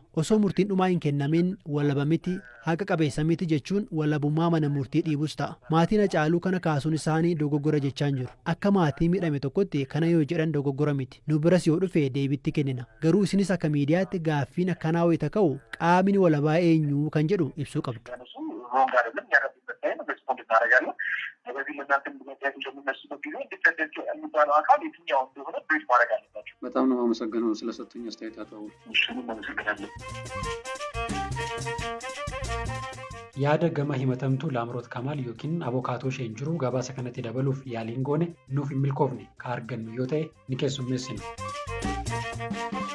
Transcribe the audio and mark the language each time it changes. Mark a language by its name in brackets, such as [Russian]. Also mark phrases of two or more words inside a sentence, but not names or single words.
[Oromo] Osoo murtiin dhumaa hin kennamin walaba miti haqa qabeessa miti jechuun walabummaa mana murtii dhiibus ta'a. Maatiin Haacaaluu kana kaasuun isaanii dogoggora jechaan jiru. Akka maatii miidhame tokkotti kana yoo jedhan dogoggora miti. Nu biras yoo dhufe deebitti kennina. Garuu isinis akka miidiyaatti gaaffiin akkanaa wayita ka'u qaamni walabaa eenyu kan jedhu ibsuu qabdu. [Amharic] በዚህ ለእናንተ ምክንያት እንደሚነሱበት ጊዜ ኢንዲፔንደንት የሚባለው አካል የትኛው እንደሆነ ብሪፍ ማድረግ አለባቸው። በጣም ነው የማመሰግነው ስለሰጡኝ አስተያየት አቶ አወል። እናመሰግናለን። [Oromo] yaada gama himatamtuu Laamroot Kamaal yookiin abokaatoo isheen jiru gabaasa kanatti dabaluuf yaaliin goone nuuf hin milkoofne ka argannu yoo ta'e ni keessummeessina.